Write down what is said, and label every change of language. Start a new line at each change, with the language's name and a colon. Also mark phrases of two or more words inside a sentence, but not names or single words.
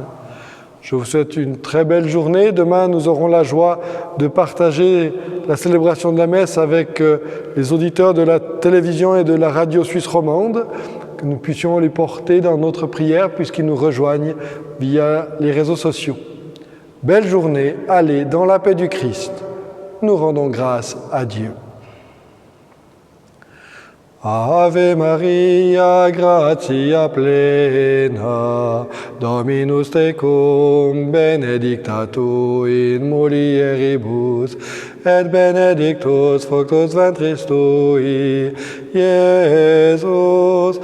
French: Je vous souhaite une très belle journée. Demain, nous aurons la joie de partager la célébration de la messe avec les auditeurs de la télévision et de la radio suisse romande, que nous puissions les porter dans notre prière puisqu'ils nous rejoignent via les réseaux sociaux. Belle journée, allez dans la paix du Christ. Nous rendons grâce à Dieu.
Latin: Ave Maria, gratia plena, Dominus tecum, benedicta tu in mulieribus, et benedictus fructus ventris tui, Iesus.